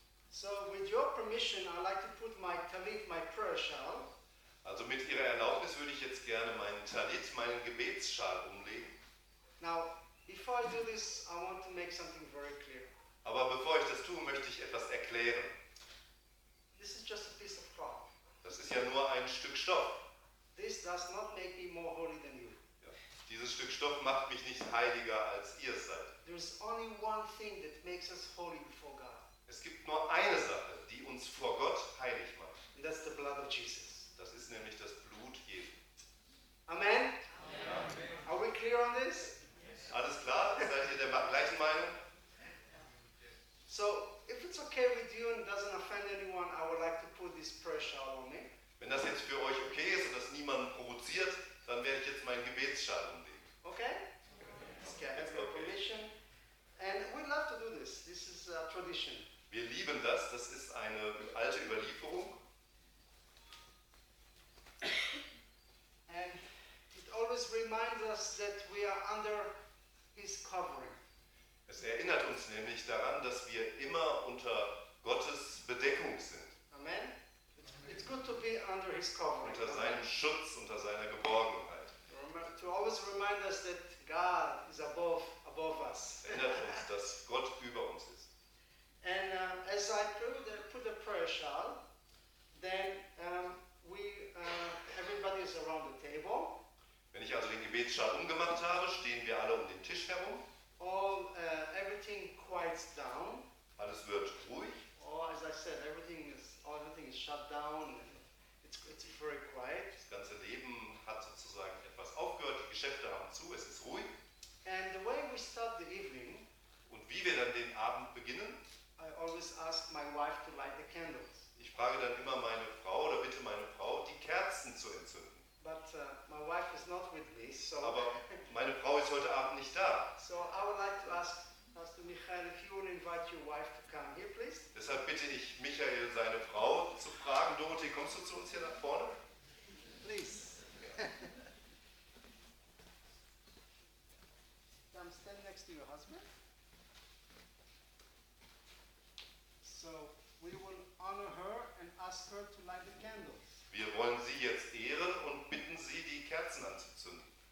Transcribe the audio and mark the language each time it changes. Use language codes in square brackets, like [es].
[en] So, with your permission, I'd like to put my talit, my prayer shawl. [de] Also mit Ihrer Erlaubnis würde ich jetzt gerne meinen Talit, meinen Gebetsschal umlegen. [en] Now, before I do this, I want to make something very clear. [de] Aber bevor ich das tue, möchte ich etwas erklären. [en] This is just a piece of cloth. [de] Das ist ja nur ein Stück Stoff. [en] This does not make me more holy than you. [de] Ja. Dieses Stück Stoff macht mich nicht heiliger als ihr seid. [en] There is only one thing that makes us holy before God. [de] Es gibt nur eine Sache, die uns vor Gott heilig macht. [en] And that's the blood of Jesus. [de] Das ist nämlich das Blut Jesu. [en] Amen. [de] Amen. [en] Are we clear on this? [de] Alles klar? Seid ihr der gleichen Meinung? [en] So, if it's okay with you and doesn't offend anyone, I would like to put this prayer shawl on me. [de] Wenn das jetzt für euch okay ist und das niemanden provoziert, dann werde ich jetzt meinen Gebetsschal umlegen. [en] Okay? Let's get your permission. And we love to do this. This is a tradition. [de] Wir lieben das. Das ist eine alte Überlieferung. [en] And it always reminds us that we are under His covering. [de] Es erinnert uns nämlich daran, dass wir immer unter Gottes Bedeckung sind. [en] Amen. It's good to be under His covering. [de] Unter seinem Schutz, unter seiner Geborgenheit. [en] To always remind us that God is above us. [de] Erinnert uns, dass Gott über uns ist. [en] And as I put the prayer shawl, then everybody is around the table. [de] Wenn ich also den Gebetsschal umgemacht habe, stehen wir alle um den Tisch herum. [en] Everything quiets down. [de] Alles wird ruhig. [en] Or as I said, everything is shut down. It's very quiet. [de] Das ganze Leben hat sozusagen etwas aufgehört. Die Geschäfte haben zu. Es ist ruhig. [en] And the way we start the evening. [de] Und wie wir dann den Abend beginnen? [en] I always ask my wife to light the candles. [de] Ich frage dann immer meine Frau oder bitte meine Frau, die Kerzen zu entzünden. [en] But my wife is not with me, so. [de] Aber meine Frau ist heute Abend nicht da. [en] So I would like to ask Pastor Michael if you would invite your wife to come here, please. [de] Deshalb bitte ich Michael, seine Frau, zu fragen. Dorothee, kommst du zu uns hier nach vorne? [en] Please. [de] Ja. [en] Come stand next to your husband. So we will honor her and ask her to light the candles. [de] Wir wollen Sie jetzt ehren und bitten Sie, die Kerzen anzuzünden.